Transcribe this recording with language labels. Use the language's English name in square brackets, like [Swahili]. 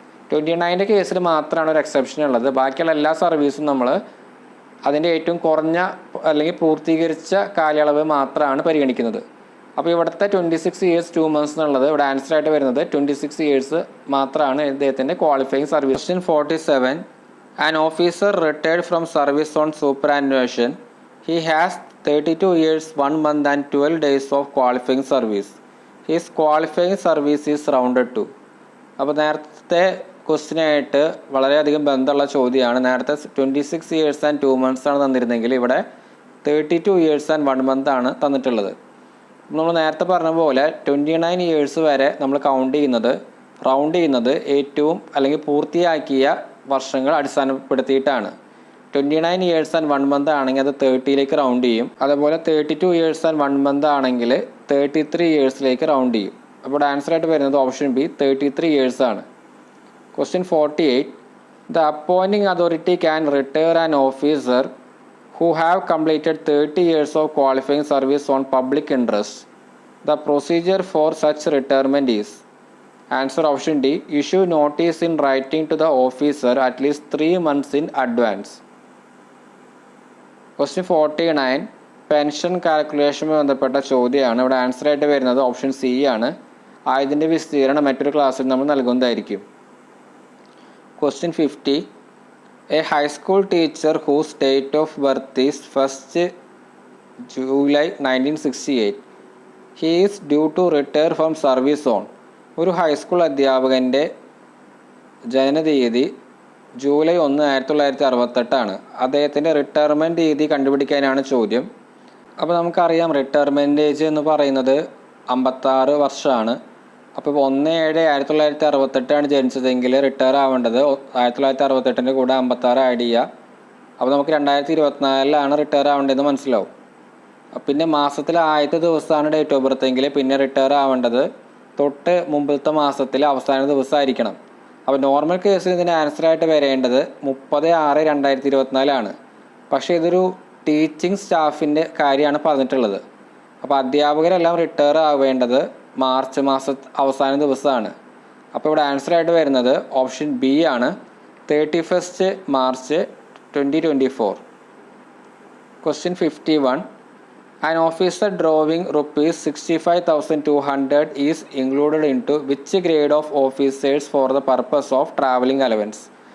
[Malayalam] 29ൻ്റെ കേസിൽ മാത്രമാണ് ഒരു എക്സെപ്ഷൻ ഉള്ളത്. ബാക്കിയുള്ള എല്ലാ സർവീസും നമ്മൾ അതിൻ്റെ ഏറ്റവും കുറഞ്ഞ അല്ലെങ്കിൽ പൂർത്തീകരിച്ച കാലയളവ് മാത്രമാണ് പരിഗണിക്കുന്നത്. അപ്പോൾ ഇവിടുത്തെ [English] 26 years 2 months [Malayalam] എന്നുള്ളത് ഇവിടെ ആൻസർ ആയിട്ട് വരുന്നത് 26 years മാത്രമാണ് ഇദ്ദേഹത്തിൻ്റെ qualifying service. [English] Question 47. An officer retired from service on superannuation. He has 32 years 1 month and 12 days of qualifying service. His qualifying service is rounded to. [Malayalam] അപ്പോൾ നേരത്തെ ക്വസ്റ്റിനായിട്ട് വളരെയധികം ബന്ധമുള്ള ചോദ്യമാണ്. നേരത്തെ [English] 26 years and 2 months [Malayalam] ആണ് തന്നിരുന്നെങ്കിൽ ഇവിടെ [English] 32 years and 1 month [Malayalam] ആണ് തന്നിട്ടുള്ളത്. നമ്മൾ നേരത്തെ പറഞ്ഞ പോലെ 29 years വരെ നമ്മൾ റൗണ്ട് ചെയ്യുന്നത് ഏറ്റവും അല്ലെങ്കിൽ പൂർത്തിയാക്കിയ വർഷങ്ങൾ അടിസ്ഥാനപ്പെടുത്തിയിട്ടാണ്. [English] 29 years and 1 month [Malayalam] ആണെങ്കിൽ അത് 30ലേക്ക് റൗണ്ട് ചെയ്യും. അതേപോലെ [English] 32 years and 1 month [Malayalam] ആണെങ്കിൽ 33 yearsലേക്ക് റൗണ്ട് ചെയ്യും. അപ്പോൾ ആൻസർ ആയിട്ട് വരുന്നത് ഓപ്ഷൻ ബി 33 years ആണ്. [English] Question 48. The appointing authority can retire an officer who have completed 30 years of qualifying service on public interest. The procedure for such retirement is. Answer option D. Issue notice in writing to the officer at least 3 months in advance. Question 49. [Malayalam] Pension കാൽക്കുലേഷനുമായി ബന്ധപ്പെട്ട ചോദ്യമാണ്. ഇവിടെ answer ആയിട്ട് വരുന്നത് option C ആണ്. ആയതിൻ്റെ വിസ്തീർണം മറ്റൊരു ക്ലാസ്സിൽ നമ്മൾ നൽകുന്നതായിരിക്കും. [English] Question 50. A high school teacher whose date of birth is 1st July 1968. He is due to retire from service on. [Malayalam] ഒരു ഹൈസ്കൂൾ അധ്യാപകൻ്റെ ജനനതീയതി ജൂലൈ 1, 1968 അദ്ദേഹത്തിൻ്റെ റിട്ടയർമെൻറ്റ് തീയതി കണ്ടുപിടിക്കാനാണ് ചോദ്യം. അപ്പോൾ നമുക്കറിയാം റിട്ടയർമെൻറ്റ് ഏജ് എന്ന് പറയുന്നത് 56 വർഷമാണ്. അപ്പോൾ 1/7/1968 ജനിച്ചതെങ്കിൽ റിട്ടയർ ആവേണ്ടത് 1968 കൂടെ 56 ആഡ് ചെയ്യുക. അപ്പോൾ നമുക്ക് 2024 റിട്ടയർ ആവേണ്ടതെന്ന് മനസ്സിലാവും. പിന്നെ മാസത്തിലെ ആദ്യത്തെ ദിവസമാണ് ഡേറ്റ് ഓഫ് ബർത്ത് എങ്കിൽ പിന്നെ റിട്ടയർ ആവേണ്ടത് തൊട്ട് മുമ്പത്തെ മാസത്തിലെ അവസാന ദിവസമായിരിക്കണം. അപ്പോൾ നോർമൽ കേസിൽ ഇതിൻ്റെ ആൻസറായിട്ട് വരേണ്ടത് 30/6/2024 പക്ഷേ ഇതൊരു ടീച്ചിങ് സ്റ്റാഫിൻ്റെ കാര്യമാണ് പറഞ്ഞിട്ടുള്ളത്. അപ്പോൾ അധ്യാപകരെല്ലാം റിട്ടയർ ആവേണ്ടത് മാർച്ച് അവസാന ദിവസമാണ്. അപ്പോൾ ഇവിടെ ആൻസറായിട്ട് വരുന്നത് ഓപ്ഷൻ ബി ആണ് [English] 31st March 2024. Question 51. An officer drawing ₹65,200 is included into which grade of officers for the purpose of travelling allowance?